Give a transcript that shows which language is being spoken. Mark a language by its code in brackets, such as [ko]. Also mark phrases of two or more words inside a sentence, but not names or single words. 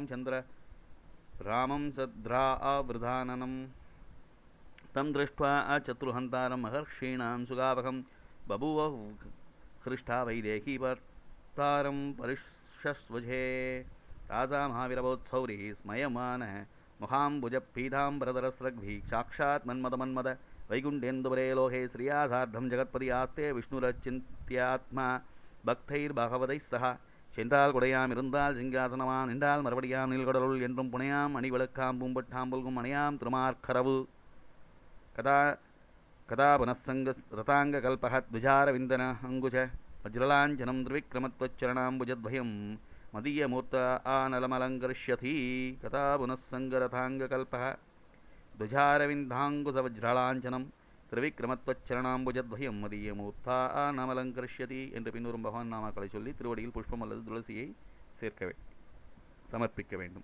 [sa] रामं सद्रावृधाननं तं दृष्ट्वा चतुर्हन्तारं महर्षीणां सुगावहं बभूव हृष्टा वैदेही भर्तारं परिषस्वजे तासा महावीरवोत्सौरिः स्मयमानः मुखाम्बुजपीताम्बरधरस्रग्भिः साक्षात् मन्मद वैकुण्ठेन्दुवरे लोके श्रिया सार्धं जगत्पति आस्ते विष्णुरचिन्त्यात्मा भक्तैर्भगवतैः सह [ta] சென்றால் குடையாம் இருந்தால் சிங்காசனமாம் நின்றால் மறுபடியாம் நீள்கடலுள் என்றும் புனையாம் அணிவிளக்காம் பூம்பட்டாம்புல்கும் அணையாம் திருமார்க்கரவு [sa] कदा पुनःशङ्ख रथाङ्ग कल्पक ध्वजारविन्द अङ्कुश वज्रलाञ्छनं त्रिविक्रमत्वच्चरणाम्बुजद्वयं मदीयमूर्धान मलङ्करिष्यति कदा पुनःशङ्ख रथाङ्ग कल्पक ध्वजारविन्दाङ्कुशवज्रलाञ्छनं त्रिविक्रमत्वच्चरणाम्बुजद्वयं मदीयमूर्धानम् अलङ्करिष्यति [ta] என்று பின்வரும் பகவான் நாமாக்களை சொல்லி திருவடியில் புஷ்பம் அல்லது துளசியை சமர்ப்பிக்க வேண்டும்.